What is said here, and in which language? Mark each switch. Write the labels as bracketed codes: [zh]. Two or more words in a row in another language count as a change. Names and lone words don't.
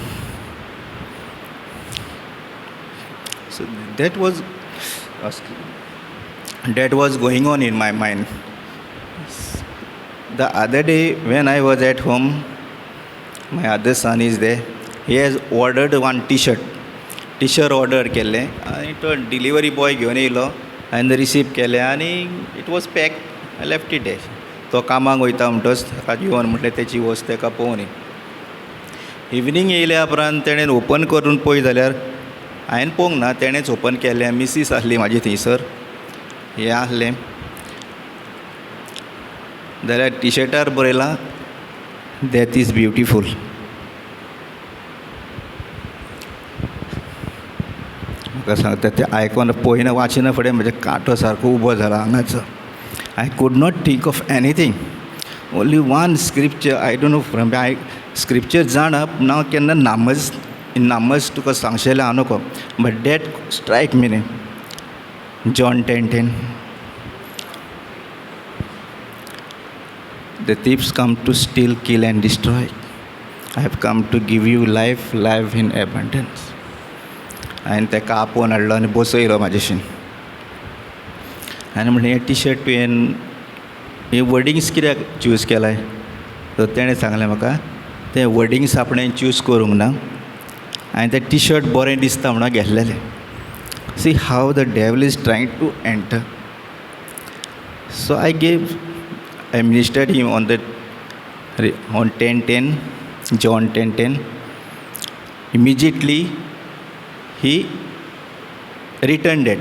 [en] So that was going on in my mind. The other day when I was at home, my other son is there. He has ordered one t-shirt order [kok] केल्लें आनी तो [en] delivery boy [kok] घेवन येयलो हांवें रिसीव केलें आनी [en] it was pack. I left it there. [kok] तो कामाक वयता म्हणटच ताका येवन म्हटलें तेची वस्त ताका पळोवन ये. इवनींग येयल्या उपरांत तेणें ओपन करून पळय जाल्यार हांवें पळोवंक ना, तेणेंच ओपन केलें. मिसीस आसली म्हाजी थंयसर, हें आसलें जाल्यार टी-शर्टार बरयलां [en] death is beautiful. [kok] म्हाका सांगता तें आयकोन पळयना वाचिना फुडें म्हजे कांटो सारको उबो जाला हांगाचो. [en] I could not think of anything, only one scripture. I don't know from I scripture [kok] जाणा ना केन्ना नामज तुका सांगशेलें हांव नको, [en] but that strike me न्ही. John 10:10. The thieves come to steal, kill and destroy. I have come to give you life in abundance. [kok] हांवें ताका आपोवन हाडलो आनी बसयलो म्हाजेशीं आनी म्हणलें हें टी-शर्ट तुवें हे वर्डिंग्स कित्याक चूज केलाय. सो तेणें सांगलें म्हाका तें वर्डिंग्स आपणें चूज करूंक ना, हांवें तें टी-शर्ट बरें दिसता म्हणून घेतलेलें. [en] See how the devil is trying to enter. So I ministered him on 10:10, John 10:10. Immediately he returned it.